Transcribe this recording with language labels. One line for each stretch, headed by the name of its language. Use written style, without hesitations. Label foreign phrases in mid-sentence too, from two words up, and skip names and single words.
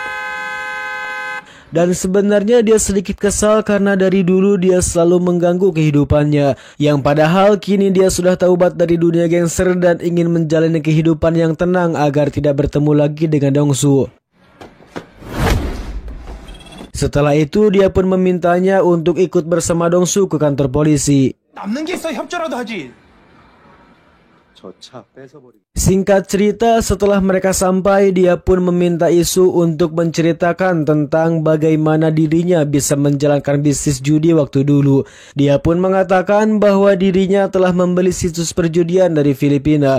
Indonesian: Dan sebenarnya dia sedikit kesal karena dari dulu dia selalu mengganggu kehidupannya. Yang padahal kini dia sudah taubat dari dunia gangster dan ingin menjalani kehidupan yang tenang agar tidak bertemu lagi dengan Dongsu. Setelah itu dia pun memintanya untuk ikut bersama Dongsu ke kantor polisi.
Korean: 남는 게 있어 협조라도 하지.
Indonesian: Singkat cerita, setelah mereka sampai, dia pun meminta Isu untuk menceritakan tentang bagaimana dirinya bisa menjalankan bisnis judi waktu dulu. Dia pun mengatakan bahwa dirinya telah membeli situs perjudian dari Filipina.